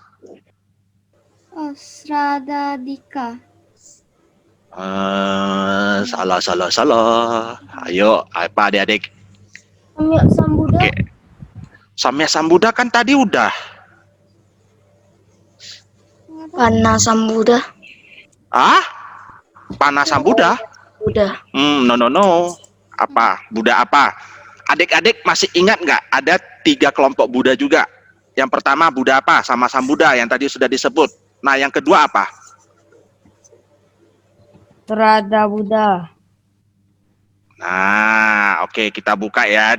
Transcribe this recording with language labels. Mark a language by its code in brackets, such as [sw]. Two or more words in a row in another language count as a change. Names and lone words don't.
[id] Sradadika. Salah. Ayo, apa adik-adik? Samyak Sambuddha. Oke. Samya Sambuddha kan tadi udah. Panna Sambuddha. Panna Sambuddha? Buddha. No. Apa? Buddha apa? Adik-adik masih ingat nggak? Ada 3 kelompok Buddha juga. Yang pertama Buddha apa? Sama Sambuddha yang tadi sudah disebut. Nah, yang kedua apa? Trada Buddha. Nah, oke, kita buka ya.